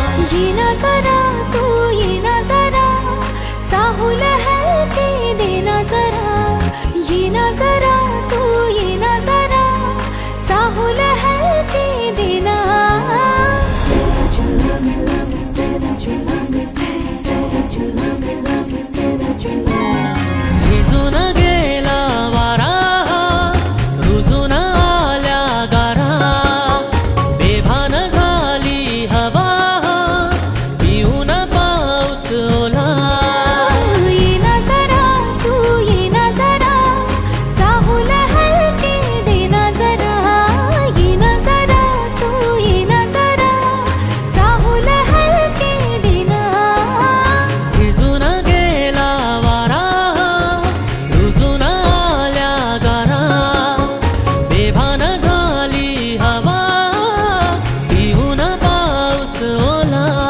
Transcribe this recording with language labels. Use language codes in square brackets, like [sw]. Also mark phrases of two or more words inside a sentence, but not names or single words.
[mr] ये ना जरा तू ये ना जरा चाहूल हलके देना जरा [en] ये ना जरा तू ये ना जरा चाहूल हलके देना Say that you love me, love me, say that you love me, say that you love me, love me, say that you love me [mr] भिजून गेला वारा रुजून आल्या गारा बेभान झाली हवा पिऊन पाऊस ओला ये ना जरा तू ये ना जरा चाहूल हलके देना जरा ये ना जरा तू ये ना जरा चाहूल हलके देना भिजून गेला वारा रुजून आल्या गारा बेभान झाली हवा पिऊन पाऊस ओला